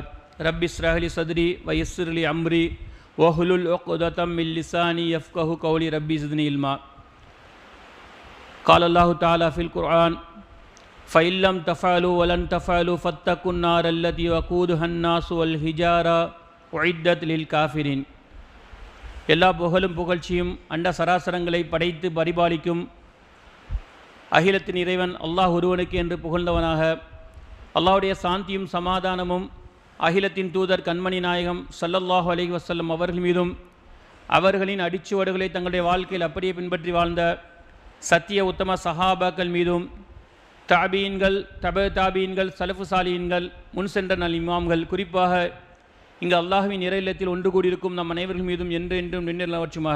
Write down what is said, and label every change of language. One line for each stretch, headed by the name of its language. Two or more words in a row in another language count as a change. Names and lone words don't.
Arabic: رب اشرح لي صدري ويسر لي أمري واحلل عقدة من لساني يفقهوا قولي ربي زدني علما. قال الله تعالى في القرآن فإن لم تفعلوا ولن تفعلوا فاتقوا النار التي وقودها الناس والحجارة أعدت للكافرين.
Tamil: எல்லா புகழும் புகழ்ச்சியும் அண்ட சராசரங்களை படைத்து பரிபாலிக்கும் அகிலத்தின் இறைவன் அல்லாஹ் ஒருவனுக்கு என்று புகழ்ந்தவனாக, அல்லாஹ்வுடைய சாந்தியும் சமாதானமும் அகிலத்தின் தூதர் கண்மணி நாயகம்
Arabic: صلى الله عليه وسلم
Tamil: அவர்கள் மீதும் அவர்களின் அடிச்சுவடுகளை தங்களுடைய வாழ்க்கையில் அப்படியே பின்பற்றி வாழ்ந்த சத்திய உத்தம சஹாபாக்கள் மீதும் தாபீன்கள் தாபீன்கள் சலஃபு சாலிஹீன்கள் முன் சென்ற நல் இமாம்கள், குறிப்பாக இங்கு அல்லாஹ்வின் இறை இல்லத்தில் ஒன்று கூடியிருக்கும் நம் அனைவர்கள் மீதும் என்றென்றும் நின்றவற்றுமாக.